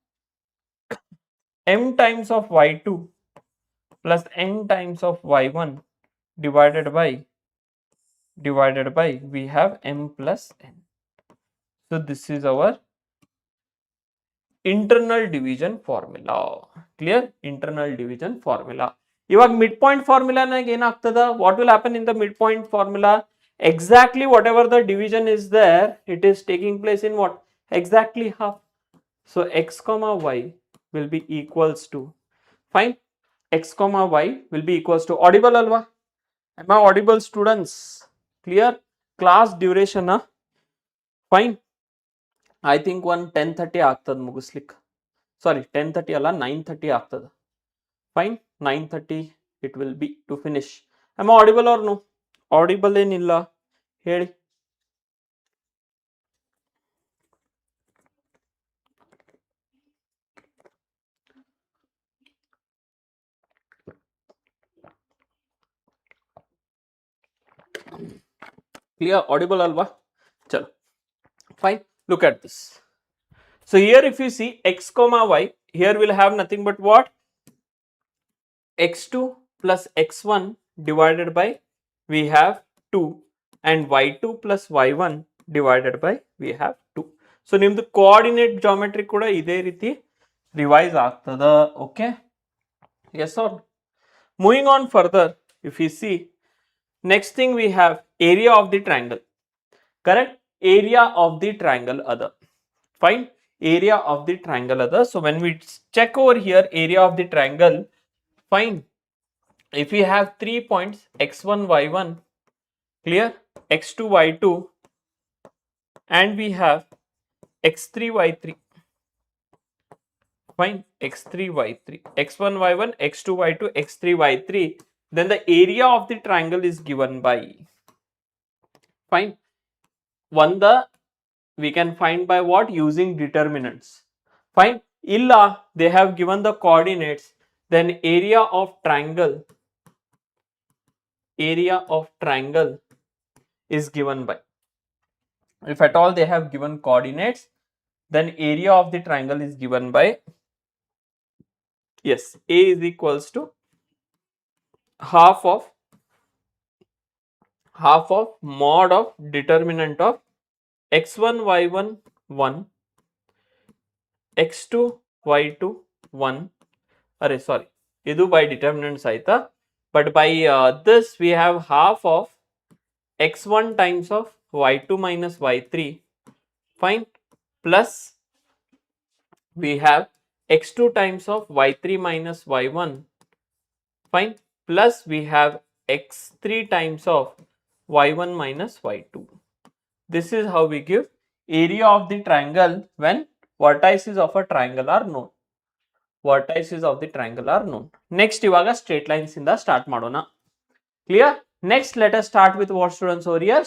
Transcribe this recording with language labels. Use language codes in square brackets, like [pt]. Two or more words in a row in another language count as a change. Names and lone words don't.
[en] m times of y2 plus n times of y1 divided by we have m plus n. So this is our internal division formula. Clear. Internal division formula. [kn] ಇವಾಗ [en] mid point formula [kn] ಏನಾಗ್ತದ? [en] what will happen in the mid point formula? Exactly whatever the division is there, it is taking place in what? Exactly half. So x comma y will be equals to, fine, x comma y will be equals to, audible alva? Am I audible students? Clear. Class duration fine. I think one 10:30 [kn] ಆಗ್ತದ ಮುಗಿಸ್ಲಿಕ್ಕೆ. Sorry, 10:30 ಅಲ್ಲ, 9:30 ಆಗ್ತದ. Fine. [en] 9:30 it will be to finish. Am I audible or no? [kn] Audible ಏನಿಲ್ಲ ಹೇಳಿ. [en] Clear. Audible alva? Chalo. Fine. Look at this. So here if you see x comma y, here we'll have nothing but what? x2 plus x1 divided by we have 2 and y2 plus y1 divided by we have 2. [kn] ಸೊ ನಿಮ್ದು [en] coordinate geometry [kn] ಕೂಡ ಇದೇ ರೀತಿ ರಿವೈಸ್ ಆಗ್ತದ. ಓಕೆ, [en] yes or no? Moving on further, if we see, next thing we have area of the triangle. Correct? Area of the triangle other. Fine. Area of the triangle other. So when we check over here area of the triangle, fine. If we have 3 points x1, y1, clear, x2, y2, and we have x3, y3. Fine, x3, y3, x1, y1, x2, y2, x3, y3. Then the area of the triangle is given by, fine, one the we can find by what? Using determinants. Fine, illa they have given the coordinates, then area of triangle is given by, if at all they have given coordinates, then area of the triangle is given by, yes, a is equals to half of mod of determinant of x1, y1 1, x2, y2 1. Array, sorry, idu by determinants aita, but by this we have half of x1 times of y2 minus y3, fine, plus we have x2 times of y3 minus y1, fine, plus we have x3 times of y1 minus y2. This is how we give area of the triangle when vertices of a triangle are known. Vertices of the triangle are known. Next ivaga straight lines inda start madona. Clear? Next let us start with what, students, over here?